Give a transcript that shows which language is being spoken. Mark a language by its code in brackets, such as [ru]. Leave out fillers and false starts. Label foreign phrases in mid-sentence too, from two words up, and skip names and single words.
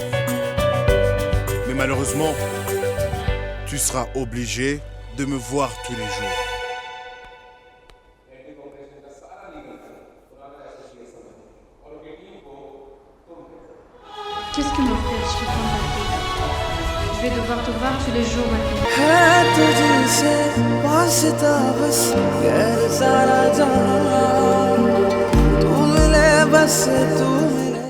[fr] Mais malheureusement, tu seras obligé de me voir tous les jours. Qu'est-ce que mon frère, je suis contente. Je vais devoir te voir tous les jours maintenant. [hi] है तुझसे वास्ता बस गैर सारा जहां तू मिले बस तू मिले